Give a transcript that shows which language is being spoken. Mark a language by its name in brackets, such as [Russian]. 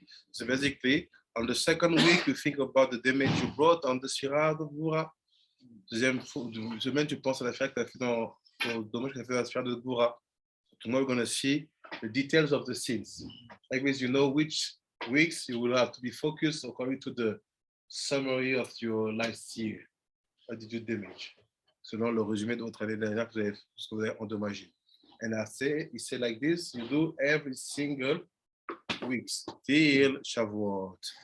[English] So basically, on the second week, you think about the damage you brought on the Sefira de Gvura. [French] Deuxième semaine, tu penses à la Sefira que tu as fait dans le dommage que tu as fait dans la Sefira de Gvura. [English] Tomorrow, we're going to see the details of the sins. Like this, you know which weeks you will have to be focused according to the summary of your last year. What did you damage? [French] Selon le résumé de votre année dernière que vous avez endommagé. [English] And I say, he said like this, you do every single weeks till Shavuot.